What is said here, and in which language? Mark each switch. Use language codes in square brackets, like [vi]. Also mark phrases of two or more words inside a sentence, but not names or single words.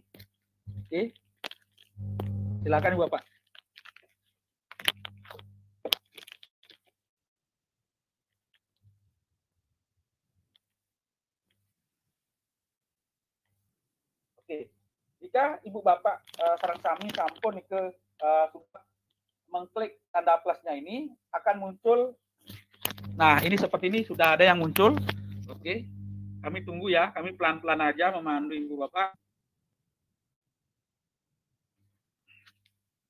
[id] Oke. Silakan Ibu Bapak. Oke. Jika Ibu Bapak [ban] sareng sami sampun [id] ke mengklik tanda plusnya ini akan muncul. Nah, ini seperti ini sudah ada yang muncul. Oke. Kami tunggu ya, kami pelan-pelan aja memandu Ibu Bapak.